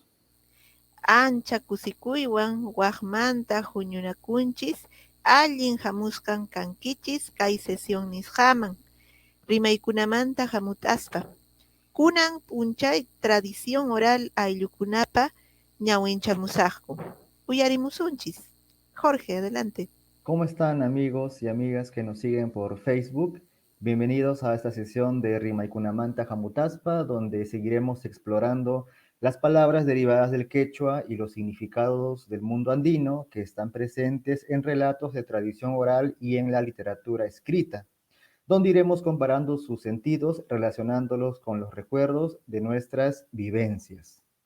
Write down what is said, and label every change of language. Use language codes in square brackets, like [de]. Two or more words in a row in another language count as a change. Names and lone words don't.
[qu] ancha kusikuywan waqmanta huñunakunchis, allin hamusqan kankichis kay sesión nisqaman, rimaykunamanta hamut'aspa. Kunan p'unchay [es] tradición oral [qu] ayllukunapa ñawinchamusaqku. Uyarimusunchis. [es] Jorge, adelante. ¿Cómo están amigos y amigas que nos siguen por Facebook? Bienvenidos a esta sesión de Rimaykunamanta Jamutaspa, donde seguiremos explorando las palabras derivadas del quechua y los significados del mundo andino que están presentes en relatos de tradición oral y en la literatura escrita, donde iremos comparando sus sentidos relacionándolos con los recuerdos de nuestras vivencias.